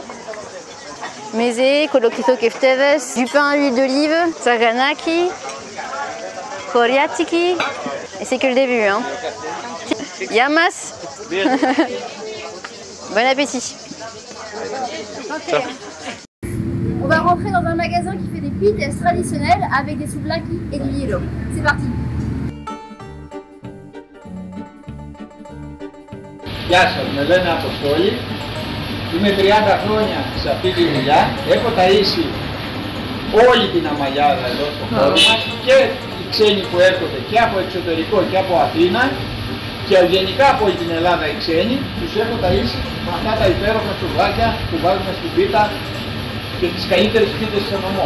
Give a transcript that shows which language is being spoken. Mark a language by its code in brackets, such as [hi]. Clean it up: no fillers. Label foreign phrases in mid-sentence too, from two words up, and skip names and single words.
[fr] Meze, kolokrito kefteves, du pain à l'huile d'olive, saganaki, koriatiki. Et c'est que le début, hein. Yamas. Bon appétit. On va rentrer dans un magasin qui fait des pizzas traditionnelles avec des souvlaki et du hielo. C'est parti. [el] Γεια σας, με λένε Αποστόλη. Είμαι 30 χρόνια σε αυτή τη δουλειά. Έχω ταΐσει όλη την Αμαλιάδα εδώ στο χώρο μας και οι ξένοι που έρχονται και από εξωτερικό και από Αθήνα και γενικά από όλη την Ελλάδα οι ξένοι τους έχω ταΐσει με αυτά τα υπέροχα σουβλάκια που βάζουμε στην πίτα και τις καλύτερες πίτες στο νομό.